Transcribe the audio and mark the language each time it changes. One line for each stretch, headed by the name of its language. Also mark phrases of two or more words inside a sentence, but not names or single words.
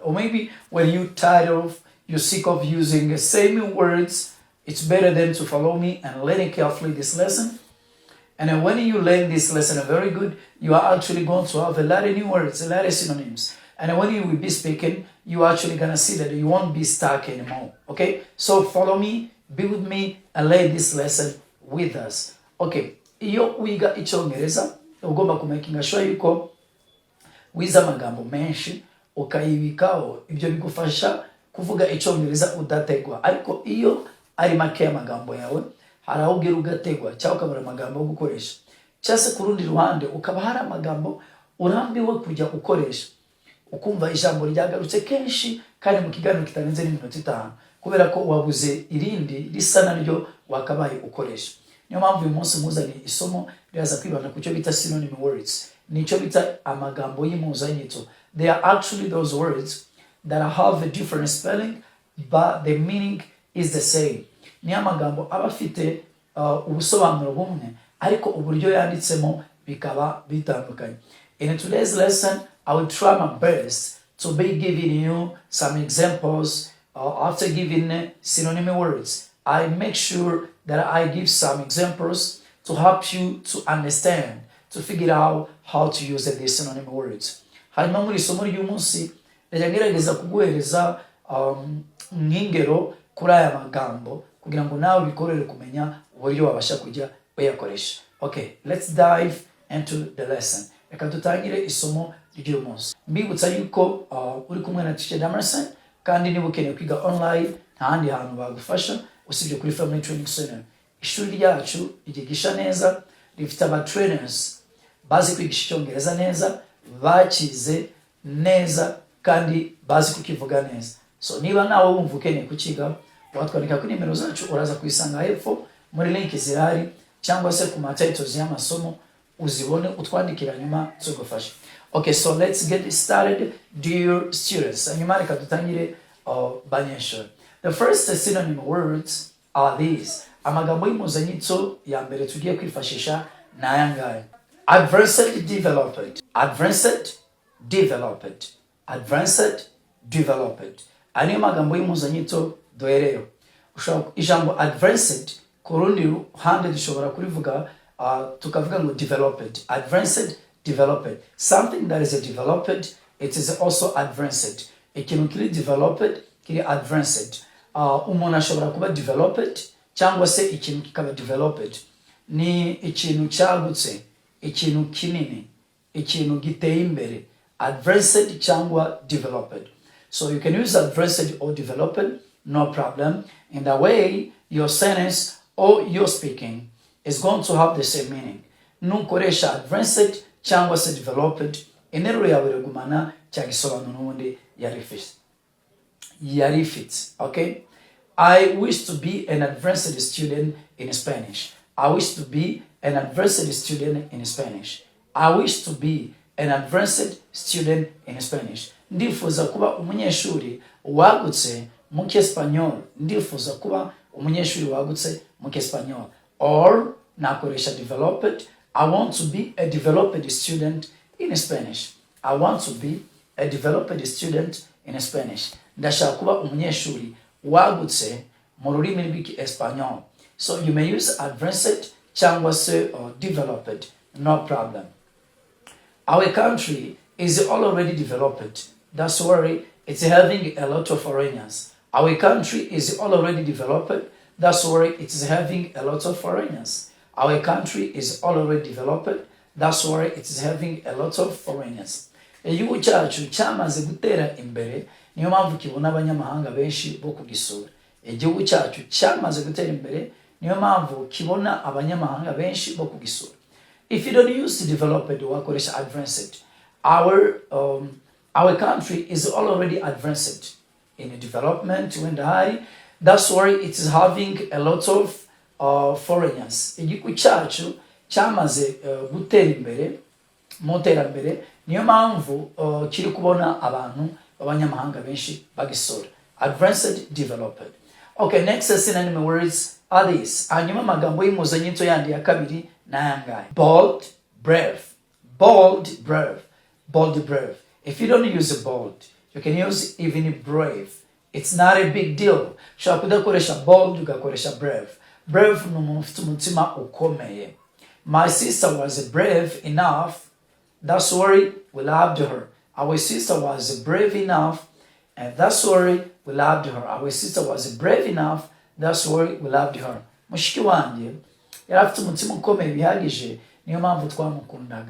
English: Or maybe when you're sick of using the same words, it's better than to follow me and learn carefully this lesson. And then when you learn this lesson very good, you are actually going to have a lot of new words, a lot of synonyms. And then when you will be speaking, you're actually going to see that you won't be stuck anymore. Okay? So follow me, be with me, and learn this lesson with us. Okay.
Kinyarwanda: Iyo wiga Icyongereza, ugomba kumakinga sure yuko wiza amagambo menshi ukayibikaho, ibyo bigufasha kuvuga Icyongereza udategwa. Ariko iyo ari make amagambo yawe, hari aho ugira ugategwa cyangwa ukabura amagambo yo gukoresha. Cyase ku rundi ruhande ukaba hari amagambo urambiwe kujya ukoresha, ukumva ijambo ryagarutse kenshi kandi mu kiganiro kitarenze n'iminota 5 kubera ko wabuze irindi risa naryo wakabaye ukoresha. Niyo mpamvu uyu munsi muzanye isomo ryaza kwibanda ku cyo bita
English: synonym words.
Kinyarwanda: Nicyo bita amagambo y'imuzanyito.
English: They are actually those words that have a different spelling, but the meaning is the same.
Kinyarwanda: Ni amagambo aba afite ubusobanuro bumwe, ariko uburyo yanditsemo bikaba bitandukanye.
English: In today's lesson, I will try my best to be giving you some examples after giving synonym words. I make sure that I give some examples to help you to understand, to figure out how to use these synonym words.
Kinyarwanda: Hanyuma muri isomo ry'umunsi ndagerageza kuguhereza nk'ingero kuri aya magambo kugira ngo nawe bikorere kumenya uburyo wabasha kujya uyakoresha.
English: Okay, let's dive into the lesson.
Kinyarwanda: Reka dutangire isomo ry'uyu munsi. Mbibutsa yuko uri kumwe na Teacher Damerson, kandi niba ukeneye kwiga online nta handi hantu bagufasha usibye kuri Family Training Center. Ishuri ryacu ryigisha neza, rifite aba trainers bazi kwigisha Icyongereza neza, bakize neza kandi bazi kukivuga neza. So niba nawe wumva ukeneye kukiga, watwandika kuri nimero zacu, uraza kuyisanga hepfo muri link zirahari, cyangwa se ku titles y'amasomo uzibone utwandikira nyuma tugufasha.
English: Okay, so let's get started, dear students.
Kinyarwanda: Hanyuma reka dutangire banyeshuri.
English: The first synonym words are these.
Kinyarwanda: Amagambo y'imuzanyitso ya mbere tugiye kwifashisha na ayangaya.
English: Advanced developed. Advanced developed. Advanced developed.
Kinyarwanda: Ani amagambo y'imuzanyitso doerero. Ijambo advanced ku rundi ruhande dushobora kurivuga tukavuga ngo developed.
English: Advanced developed. Something that is developed, it is also advanced.
Kinyarwanda: Ikintu kiri developed kiri advanced. Umuntu ashobora kuba developed cyangwa se ikintu kikaba developed. Ni ikintu cyagutse, ikintu kinini, ikintu giteye imbere.
English: Advanced cyangwa developed. So you can use advanced or developed, no problem. In that way, your sentence or your speaking is going to have the same meaning.
Kinyarwanda: Nukoresha advanced cyangwa se developed, interuro yawe iragumana cyangwa isobanuro n'ubundi yarifits.
English: Okay? I wish to be an advanced student in Spanish. I wish to be an advanced student in Spanish. I wish to be an advanced student in Spanish.
Kinyarwanda: Ndifuza kuba umunyeshuri wagutse mu Cyesipanyol. Ndifuza kuba umunyeshuri wagutse mu Cyesipanyol.
English: Or nakoresha developed. I want to be a developed student in Spanish. I want to be a developed student in Spanish.
Kinyarwanda: Ndashaka kuba umunyeshuri wagutse mu rurimi rw'Espanyol.
English: So you may use advanced
Kinyarwanda: cyangwa se
English: or developed, no problem. Our country is already developed. That's why it's having a lot of foreigners. Our country is already developed. That's why it is having a lot of foreigners. Our country is already developed. That's why it is having a lot of foreigners.
Kinyarwanda: Igihugu cyacu cyamaze gutera imbere, niyo mpamvu kibona abanyamahanga benshi bo kugisura. Igihugu cyacu cyamaze gutera imbere, niyo mpamvu kibona abanyamahanga benshi bo kugisura.
English: If you don't use developed, wakoresha advanced. Our country is already advanced in development when high. That's why it is having a lot of foreigners.
Kinyarwanda: Igihugu cyacu cyamaze gutera imbere, motera imbere, niyo mpamvu kiri kubona abantu b'abanyamahanga benshi bagisura.
English: Advanced, developed. Okay, next synonym words are these.
Kinyarwanda: Hanyuma amagambo y'imuzanyito yandi ya kabiri n'ayangahe.
English: Bold, brave. Bold, brave. Bold, brave. If you don't use bold, you can use even brave. It's not a big deal.
Kinyarwanda: Ushobora kudakoresha bold ugakoresha brave. Brave ni umuntu ufite umutima ukomeye.
English: My sister was brave enough. That's why we loved her. Our sister was brave enough, and that's why we loved her. Our sister was brave enough. That's why we loved her.
Kinyarwanda: Mushiki wanjye yari afite umutima ukomeye bihagije, niyo mpamvu twamukundaga.